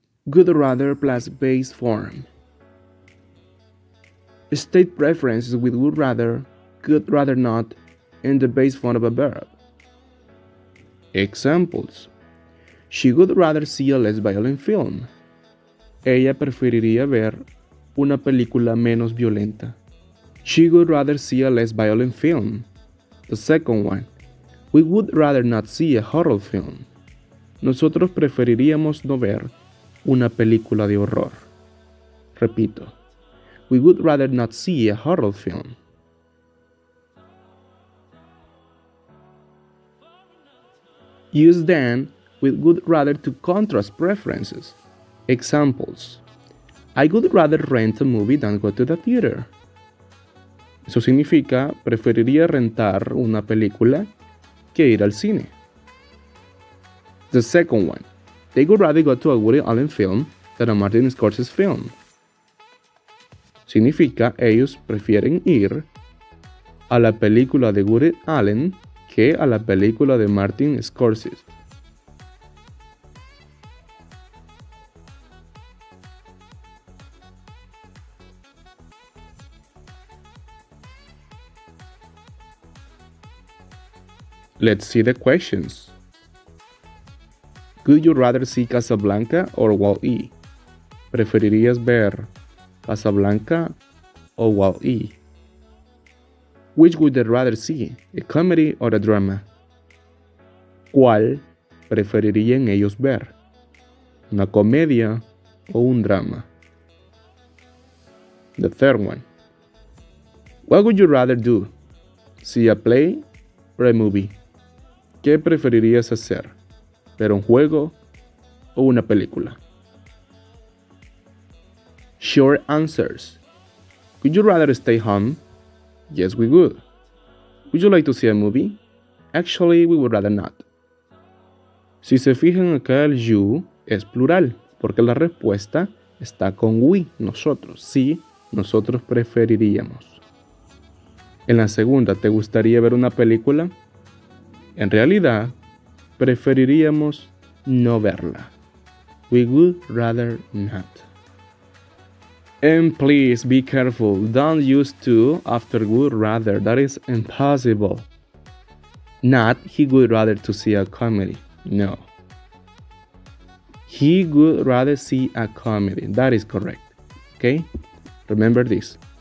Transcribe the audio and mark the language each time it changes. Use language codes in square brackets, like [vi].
[en] Would rather plus base form. State preferences with would rather, could rather not, and the base form of a verb. Examples. She would rather see a less violent film. [es] Ella preferiría ver una película menos violenta. [en] She would rather see a less violent film. The second one. We would rather not see a horror film. [es] Nosotros preferiríamos no ver una película de horror. Repito. [en] We would rather not see a horror film. Use then with would rather to contrast preferences. Examples. I would rather rent a movie than go to the theater. [es] Eso significa, preferiría rentar una película que ir al cine. [en] The second one. They would rather go to a Woody Allen film than a Martin Scorsese film. [es] Significa, ellos prefieren ir a la película de Woody Allen que a la película de Martin Scorsese. [en] Let's see the questions. Would you rather see Casablanca or Wall-E? [es] ¿Preferirías ver Casablanca o Wall-E? [en] Which would you rather see, a comedy or a drama? [es] ¿Cuál preferirían ellos ver? ¿Una comedia o un drama? [en] The third one. What would you rather do? See a play or a movie? [es] ¿Qué preferirías hacer? ¿Ver un juego o una película? [en] Short answers. Would you rather stay home? Yes, we would. Would you like to see a movie? Actually, we would rather not. [es] Si se fijan acá, el you es plural, porque la respuesta está con we, nosotros. Sí, nosotros preferiríamos. En la segunda, ¿te gustaría ver una película? En realidad, preferiríamos no verla. [en] We would rather not. And please be careful, don't use to after would rather, that is impossible. Not, he would rather to see a comedy, no. He would rather see a comedy, that is correct, okay? Remember this.